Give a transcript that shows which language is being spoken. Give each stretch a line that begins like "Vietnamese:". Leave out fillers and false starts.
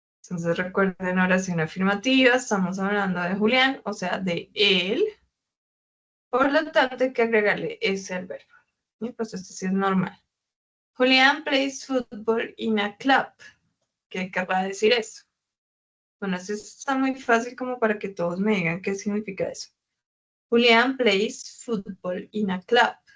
Spanish: Entonces recuerden oración afirmativa. Estamos hablando de Julián, o sea, de él. Por lo tanto, hay que agregarle ese al verbo. Y pues esto sí es normal.
English: Julián plays football in a club.
Spanish: ¿Qué querrá decir eso? Bueno, eso está muy fácil como para que todos me digan qué significa eso.
English: Julián plays football in a club.